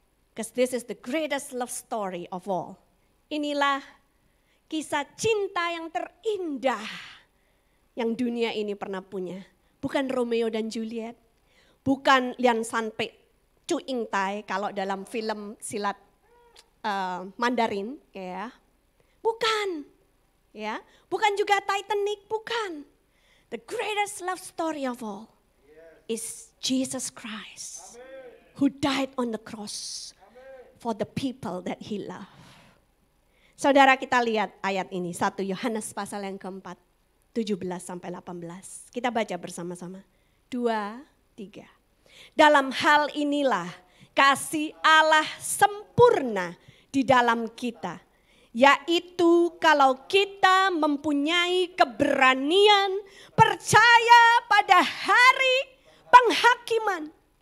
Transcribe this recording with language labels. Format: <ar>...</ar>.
<en>Because this is the greatest love story of all.</en> <id>Inilah kisah cinta yang terindah yang dunia ini pernah punya. Bukan Romeo dan Juliet, bukan Lian Sanpe Chu Ying Tai kalau dalam film silat Mandarin, ya. Bukan, ya. Bukan juga Titanic, bukan.</id> <en>The greatest love story of all is Jesus Christ, who died on the cross for the people that he loved.</en> <id>Saudara, kita lihat ayat ini, 1 Yohanes pasal yang keempat, 17 sampai 18. Kita baca bersama-sama. 2, 3. Dalam hal inilah kasih Allah sempurna di dalam kita, yaitu kalau kita mempunyai keberanian percaya pada hari penghakiman.</id>